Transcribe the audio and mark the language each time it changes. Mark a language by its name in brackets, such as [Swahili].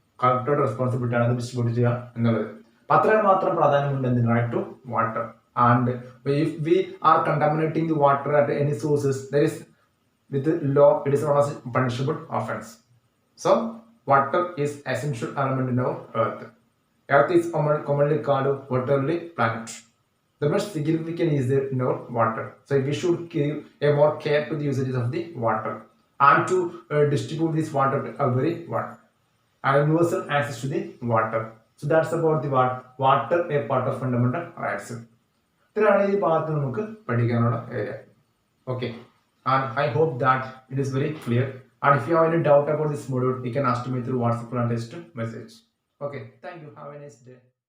[Malayalam] കളക്ടറുടെ റെസ്പോൺസിബിലിറ്റി ആണ് അത് ഡിസ്ട്രിബ്യൂട്ട് ചെയ്യുക എന്നുള്ളത്. അത്രയും മാത്രം പ്രാധാന്യമുണ്ട് എന്തിന്, right to water. [English] And if we are contaminating the water at any sources there is with law it is known as punishable offence. So water is essential element in our earth. Earth is commonly called waterly planet. The most significant is there in our water. So we should give a more care to the usages of the water and to distribute this water to everyone. And universal access to the water. So that's about the water, a part of fundamental rights. [Malayalam] ഇത്രയാണ് ഈ ഭാഗത്ത് നമുക്ക് പഠിക്കാനുള്ള area. [English] Okay. And I hope that it is very clear. And if you have any doubt about this module, you can ask me through WhatsApp and text message. Okay. Thank you. Have a nice day.